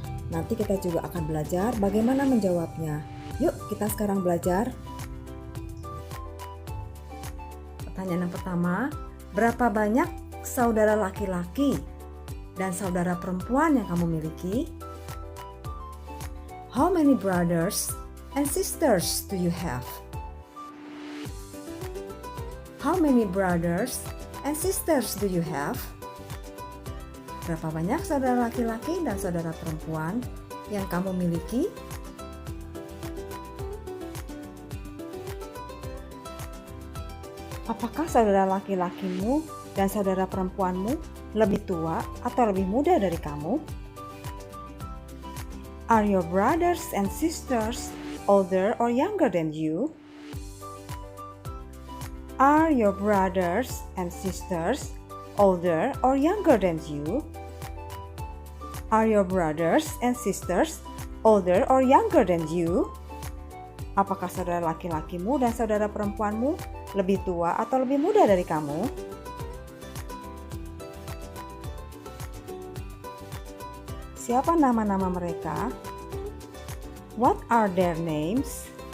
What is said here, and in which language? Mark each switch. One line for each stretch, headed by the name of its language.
Indonesian: Nanti kita juga akan belajar bagaimana menjawabnya. Yuk kita sekarang belajar. Pertanyaan yang pertama, berapa banyak saudara laki-laki dan saudara perempuan yang kamu miliki?
English: How many brothers and sisters do you have? How many brothers and sisters do you have?
Indonesian: Berapa banyak saudara laki-laki dan saudara perempuan yang kamu miliki? Apakah saudara laki-lakimu dan saudara perempuanmu lebih tua atau lebih muda dari kamu?
English: Are your brothers and sisters older or younger than you? Are your brothers and sisters older or younger than you? Are your brothers and sisters older or younger than you?
Indonesian: Apakah saudara laki-lakimu dan saudara perempuanmu lebih tua atau lebih muda dari kamu? Siapa nama-nama mereka?
English: What are their names?